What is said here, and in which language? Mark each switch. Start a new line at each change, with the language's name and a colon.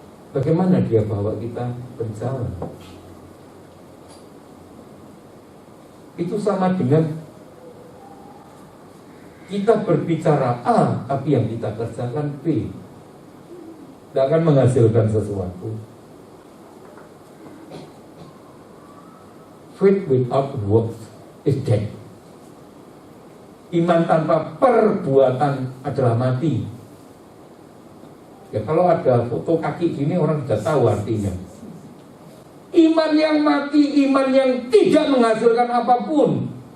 Indonesian: Bagaimana dia bawa kita berjalan? Itu sama dengan kita berbicara A, tapi yang kita kerjakan B. Tidak akan menghasilkan sesuatu.
English: Faith without works is dead.
Indonesian: Iman tanpa perbuatan adalah mati. Ya kalau ada foto kaki gini orang sudah tahu artinya. Iman yang mati, iman yang tidak menghasilkan apapun.